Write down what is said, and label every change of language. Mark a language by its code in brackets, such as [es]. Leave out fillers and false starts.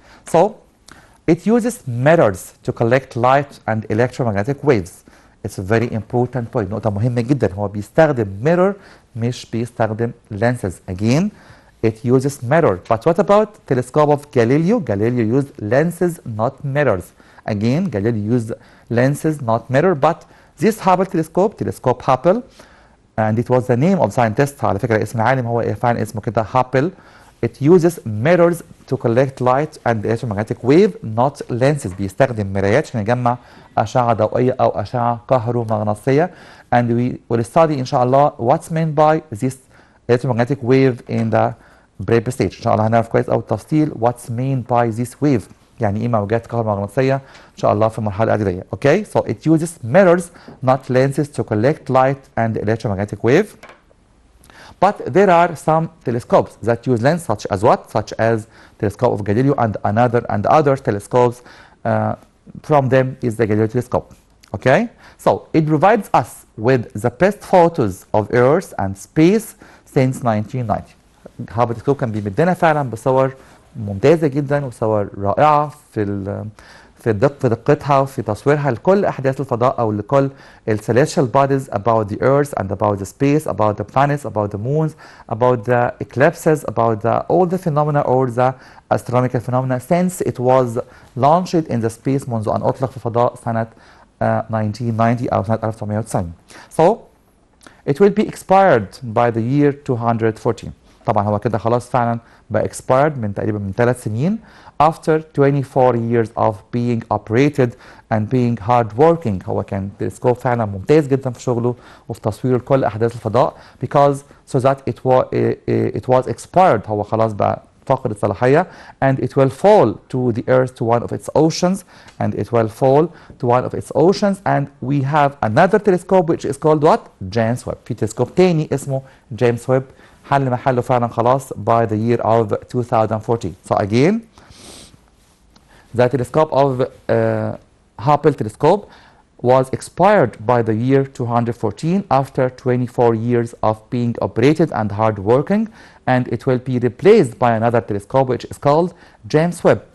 [en] So it uses mirrors to collect light and electromagnetic waves. It's a very important point. [ar] نقطة مهمة جدا. هو بيستخدم mirror مش بيستخدم lenses. [en] Again, it uses mirror. But what about telescope of Galileo? Galileo used lenses, not mirrors. Again, Galileo used lenses, not mirror. But this Hubble telescope, telescope Hubble, and it was the name of scientist. [ar] على فكرة اسم العالم هو فعلا اسمه كده Hubble. [en] It uses mirrors to collect light and electromagnetic wave, not lenses. [ar] بيستخدم مرايات عشان يجمع أشعة ضوئية أو أشعة كهرومغناطيسية. [en] And we will study [ar] إن شاء الله [en] what's meant by this electromagnetic wave in the prep stage. [ar] إن شاء الله هنعرف كويس أو التفصيل [en] what's meant by this wave. [ar] يعني إيه موجات كهرومغناطيسية إن شاء الله في المرحلة الإعدادية. [en] Okay, so it uses mirrors, not lenses, to collect light and electromagnetic wave. But there are some telescopes that use lenses, such as what? Such as telescope of Galileo and another and other telescopes. From them is the Galileo telescope. Okay, so it provides us with the best photos of Earth and space since 1990. [ar] Hubble telescope كان بيمدنا فعلا بصور ممتازة جدا وصور رائعة في في دقتها وفي تصويرها لكل أحداث الفضاء أو لكل [en] celestial bodies about the earth and about the space, about the planets, about the moons, about the eclipses, about all the phenomena or the astronomical phenomena since it was launched in the space [ar] منذ أن أطلق في الفضاء سنة 1990 [en] أو سنة 1990. So it will be expired by the year 214. [ar] طبعا هو كده خلاص فعلا بقى expired من تقريبا من 3 سنين [en] after 24 years of being operated and being hard working. [ar] هو كان تلسكوب فعلا ممتاز جدا في شغله وفي تصوير كل أحداث الفضاء [en] because so that it was expired. [ar] هو خلاص بقى فقد الصلاحية [en] and it will fall to the earth to one of its oceans and it will fall to one of its oceans and we have another telescope which is called what? [ar] James Webb. في تلسكوب تاني اسمه جيمس ويب حل محله فعلا خلاص [en] by the year of 2014. So again the telescope of Hubble telescope was expired by the year 214 after 24 years of being operated and hard working, and it will be replaced by another telescope which is called James Webb.